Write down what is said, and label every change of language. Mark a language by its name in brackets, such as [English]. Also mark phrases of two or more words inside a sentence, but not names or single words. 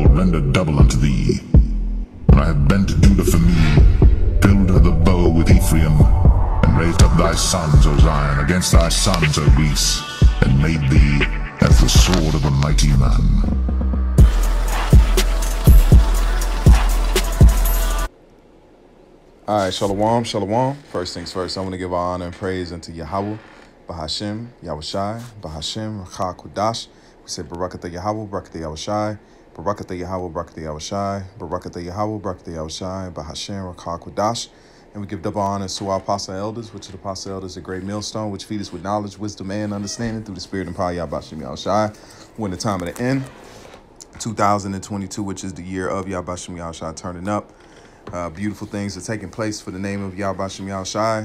[English] render double unto thee. When I have bent Judah for me, filled the bow with Ephraim, and raised up thy sons, O Zion, against thy sons, O Greece, and made thee as the sword of a mighty man. All right, [Hebrew] שלום, שלום. [English] First things first, I want to give honor and praise unto Yahweh, [Hebrew] בהשם, יהושע, בהשם, רוח קודש. [English] We say [Hebrew] ברכתה יהוה, ברכתה יהושע, ברכתה יהוה, ברכתה יהושע, ברכתה יהוה, ברכתה יהושע, בהשם, רוח קודש. [English] And we give double honors to our apostle elders, which are the apostle elders, a great millstone, which feed us with knowledge, wisdom, and understanding through the spirit and power of Yahbashim Yahushai. We're in the time of the end, 2022, which is the year of Yahbashim Yahushai turning up. Beautiful things are taking place for the name of Yahbashim Yahushai.